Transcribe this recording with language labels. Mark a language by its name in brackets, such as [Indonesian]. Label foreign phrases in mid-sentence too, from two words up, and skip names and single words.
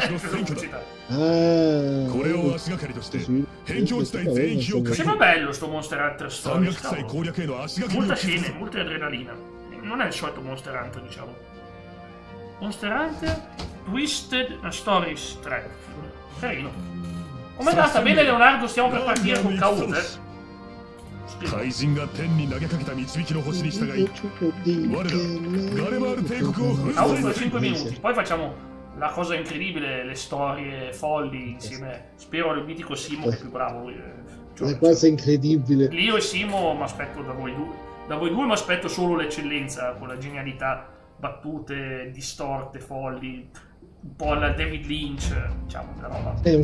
[Italian] Sembra bello sto Monster Hunter Stories. Molta scena, molta adrenalina. Non è il solito Monster Hunter, diciamo. Monster Hunter Twisted Stories 3. Carino. Com'è andata? Bene Leonardo, stiamo per partire con Kaut, [Japanese] 怪人が天に投げかけた導きの星に従い我らガレマール帝国を粉砕 [Italian] 5 minuti, poi facciamo la cosa incredibile, le storie folli insieme, spero al mitico Simo che è più bravo. La cosa incredibile. Io e Simo mi aspetto da voi due mi aspetto solo l'eccellenza, con la genialità, battute distorte, folli, un po' alla David Lynch, diciamo, la roba.